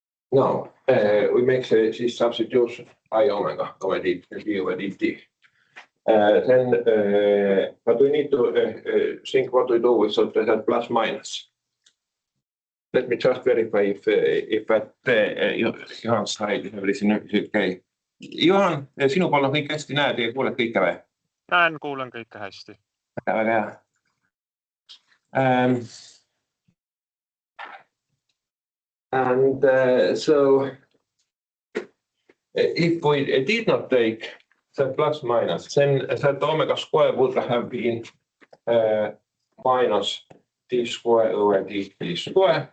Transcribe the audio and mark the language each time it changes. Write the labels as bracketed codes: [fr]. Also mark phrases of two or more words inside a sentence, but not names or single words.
[en] Now we make this substitution I omega over d over dt. But we need to think what we do with that plus minus. Let me just verify if at Juhan slide everything is okay. [et] Juhan, sinu pool on kõik hästi, näed ja kuuled kõike või? Näen, kuulen kõike hästi. Väga hea. [en] So if we did not take the plus minus, then that omega square would have been minus d square over dt square.